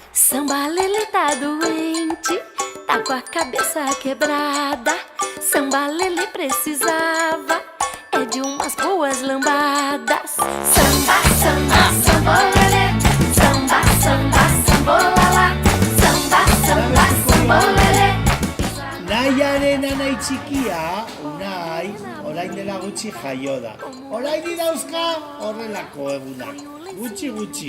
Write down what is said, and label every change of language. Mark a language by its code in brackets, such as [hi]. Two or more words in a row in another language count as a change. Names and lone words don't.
[pt] Samba Lelê tá doente, tá com a cabeça quebrada. Samba Lelê precisava de umas boas lambadas. Samba, samba, sambolelê. Samba, samba, sambolala. Samba, samba, sambolelê. [eu] Naiaren anai txikia, Unai, orain dela gutxi jaio da. Orain dauzka horrelako egunak, gutxi.